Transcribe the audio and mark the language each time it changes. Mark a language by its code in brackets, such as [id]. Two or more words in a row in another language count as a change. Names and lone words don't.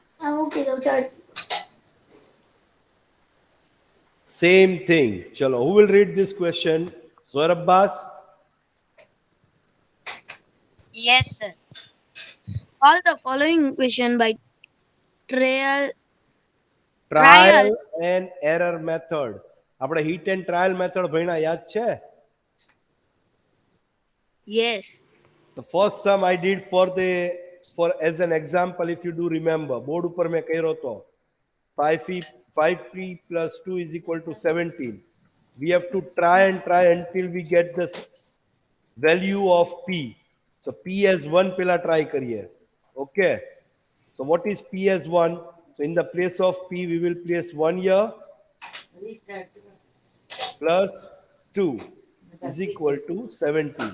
[en] Same thing. Chalo. Who will read this question? Zohar Abbas? Yes, sir. All the following equation by trial. Trial and error method. [gu] આપણે [en] hit and trial method [gu] ભણ્યા યાદ છે? [en] Yes. The first sum I did for as an example, if you do remember, board [gu] ઉપર મેં કર્યો તો [en] 5p plus 2 is equal to 17. We have to try until we get the value of p. So p as 1 પેલા try કરીએ. Okay. So what is p as 1? So in the place of p we will place 1 here plus 2 is equal to 17.